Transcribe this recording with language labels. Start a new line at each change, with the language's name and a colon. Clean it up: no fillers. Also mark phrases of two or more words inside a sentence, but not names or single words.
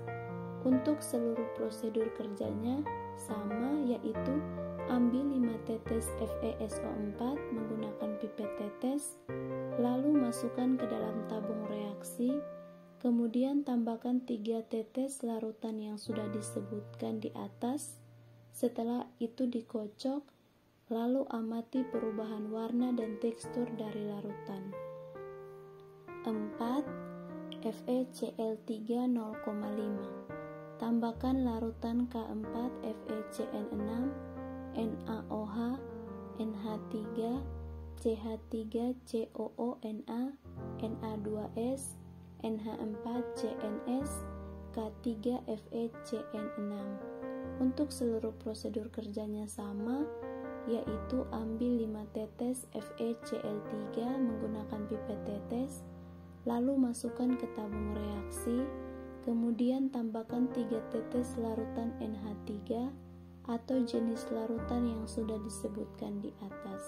Indonesian: Untuk seluruh prosedur kerjanya sama, yaitu ambil 5 tetes FeSO4 menggunakan pipet tetes, lalu masukkan ke dalam tabung reaksi, kemudian tambahkan 3 tetes larutan yang sudah disebutkan di atas. Setelah itu dikocok, lalu amati perubahan warna dan tekstur dari larutan. 4. FeCl3 0,5. Tambahkan larutan K4 FeCN6, NaOH, NH3, CH3COONa, Na2S, NH4CNS, K3 FeCN6. Untuk seluruh prosedur kerjanya sama, yaitu ambil 5 tetes FeCl3 menggunakan pipet tetes, lalu masukkan ke tabung reaksi, kemudian tambahkan 3 tetes larutan NH3 atau jenis larutan yang sudah disebutkan di atas.